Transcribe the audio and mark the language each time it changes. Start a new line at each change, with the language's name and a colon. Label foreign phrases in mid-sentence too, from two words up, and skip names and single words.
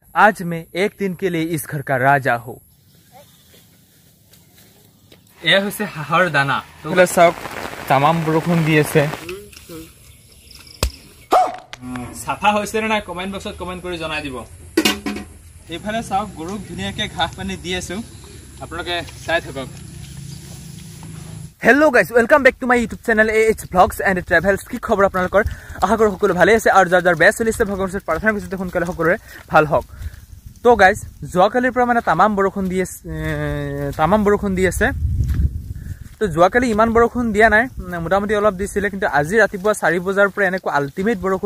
Hindi: आज मैं एक दिन के लिए इस घर का राजा हूँ।
Assamese: यह হৈছে হাঁহৰ দানা। তোলে চাওক তামাম বৰষুণ দি আছে। সাফা হৈছে নে নাই কমেন্ট বক্সত কমেন্ট কৰি জনাই দিব। এইফালে চাওক গৰুক ধুনীয়াকে ঘাঁহ পানী দি আছো, আপোনালোকে চাই থাকক।
English: Hello guys, welcome back to my YouTube channel AH Vlogs and Travels।
Assamese: কি খবৰ আপোনালোকৰ? আশা কৰো সকলো ভালে আছে আৰু যাৰ যাৰ বেষ্ট চলিছে ভগৱানৰ ওচৰত প্ৰাৰ্থনা কৰিছো সোনকালে সকলোৰে ভাল হওক। তো গাইস যোৱাকালিৰ পৰা মানে তামাম বৰষুণ দি আছে। তো যোৱাকালি ইমান বৰষুণ দিয়া নাই, মোটামুটি অলপ দিছিলে, কিন্তু আজি ৰাতিপুৱা 4 বজাৰ পৰা এনেকুৱা আল্টিমেট বৰষুণ।